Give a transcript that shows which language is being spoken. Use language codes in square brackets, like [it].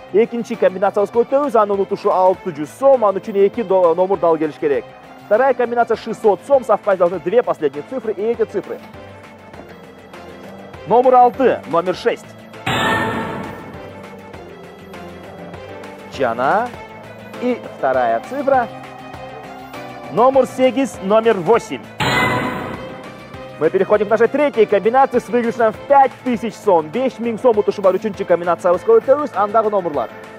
[ky] Экинчи комбинациябызга өтөбүз, анын утушу 600 сом, анын үчүн 2 номер дал келиш керек. [ru] Вторая комбинация 600 сом, совпасть должны 2 последние цифры, и эти цифры. Номер 6, номер 6. [ky] Жана. [ru] И вторая цифра. Номер 8, номер 8. Мы переходим к нашей третьей комбинации с выигрышем в 5000 сом. [ky] 5000 сом утушу бар үчүнчү комбинациябызга өтөбүз, андагы номерлар.